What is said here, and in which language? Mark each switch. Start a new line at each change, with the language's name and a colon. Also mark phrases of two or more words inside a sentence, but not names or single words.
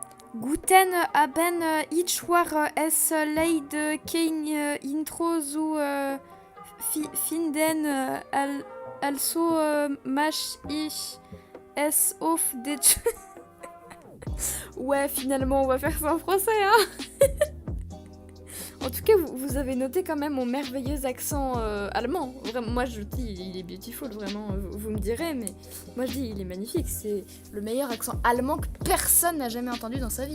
German: Guten Abend, ich war es leid kein Intro zu finden, also mach ich es auf Deutsch.
French: Ouais, finalement, on va faire ça en français, hein. En tout cas, vous avez noté quand même mon merveilleux accent allemand. Vraiment, moi je dis il est beautiful, vraiment, vous me direz, mais moi je dis il est magnifique. C'est le meilleur accent allemand que personne n'a jamais entendu dans sa vie.